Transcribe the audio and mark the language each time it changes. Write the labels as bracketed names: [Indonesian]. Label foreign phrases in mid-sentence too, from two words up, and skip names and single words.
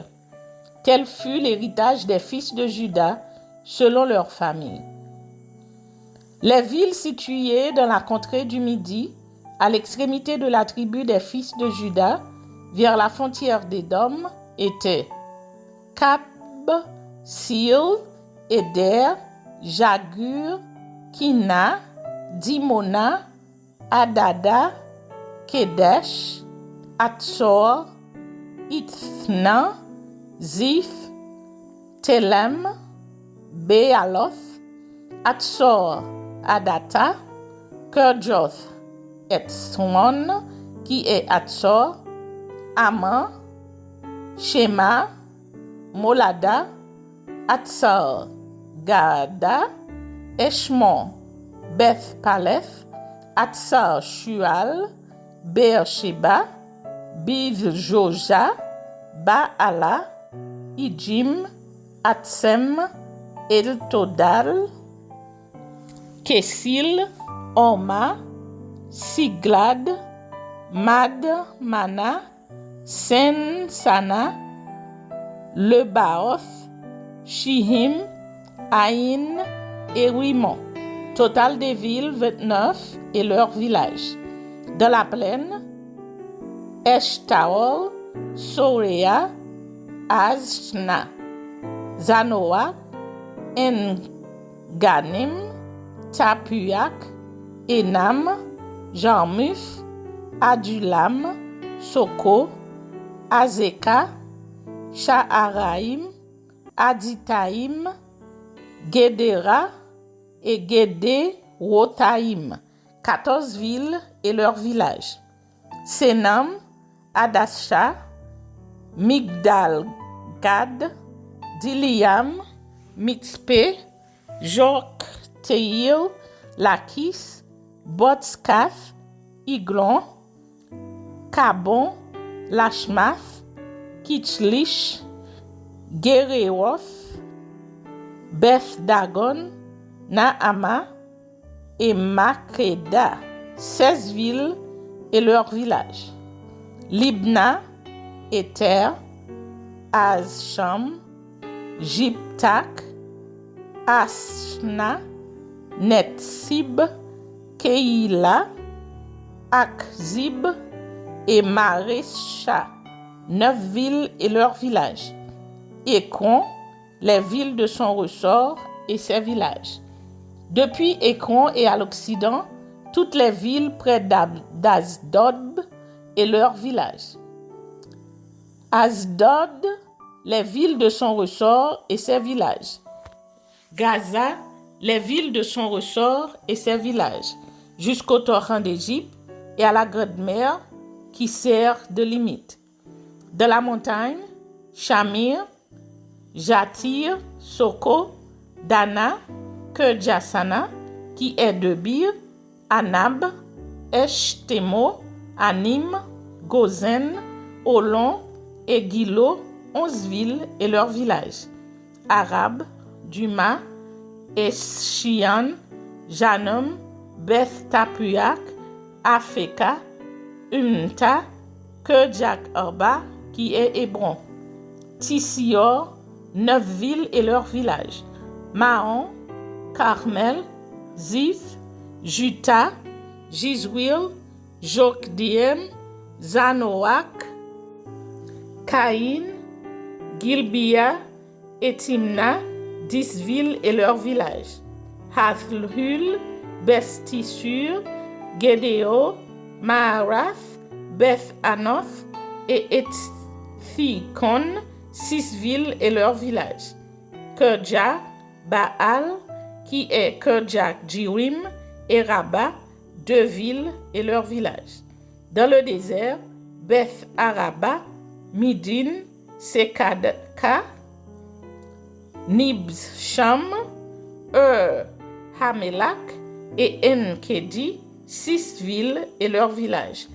[French] Tel fut l'héritage des fils de Juda selon leur famille. Les villes situées dans la contrée du Midi, à l'extrémité de la tribu des fils de Juda, vers la frontière d'Édom, étaient Cap, Sil, Eder, Jagur, Kina, Dimona, Adada, Kedesh, Atsor, Ithna, Ziph, Telem, Bealoth, Atsor, Adata, Kerjoth, Etzron, qui est Atsor, Aman, Shema, Molada, Atsar, Gada, Eshmon, Beth Paleth, Atsar Shual, Beersheba, Bith-Joja, Baala, Ijim, Atsem, El-Todal, Kesil, Orma, Siglad, Mad, Mana, Sen-Sana, Lebaoth, Shihim, Aïn et Rimon. Total des villes 29 et leurs villages. Dans la plaine, Eshtaol, Sorea, Azna, Zanoa, En-Ganim, Tapuak, Enam, Jarmuf, Adulam, Soko, Azeka, Sha'araim, Aditaim, Gedera et Gede-Rotaim, 14 villes et leurs villages. Senam, Adasha, Migdal-Gad, Diliam, Mitzpe, Jokteil, Lakis, Botskath, Iglon, Kabon, Lashmath, Kichlish, Gerewoth, Beth Dagon, Naama et Makeda, 16 villes et leurs villages. Libna, Ether, Azsham, Jiptak, Ashna, Netsib, Keila, Akzib et Maresha, 9 villes et leurs villages. Écron, les villes de son ressort et ses villages. Depuis Écron et à l'Occident, toutes les villes près d'Asdod et leurs villages. Asdod, les villes de son ressort et ses villages. Gaza, les villes de son ressort et ses villages, jusqu'au torrent d'Égypte et à la grande mer qui sert de limite. De la montagne, Shamir, Jatir, Soko, Dana, Kerjasana, qui est Debir, Anab, Eshtemo, Anim, Gozen, Olon et Gilo, 11 villes et leurs villages. Arab, Duma, Eschian, Janom, Beth Tapuak, Afeka, Umta, Kerjak Arba, qui est Hébron. Tissior, 9 villes et leurs villages. Mahon, Carmel, Ziph, Juta, Jizwil, Jokdiem, Zanoak, Caïn, Gilbia et Timna, 10 villes et leurs villages. Hathlhul, Beth-Tissur, Gedeo, Maharath, Beth-Anoth et Ethikon, 6 villes et leurs villages. Kerja, Baal, qui est Kerjak-Jirim, et Rabat, 2 villes et leurs villages. Dans le désert, Beth-Araba, Midin, Sekadka, Nibsham, Hamelak et Enkedi, 6 villes et leurs villages.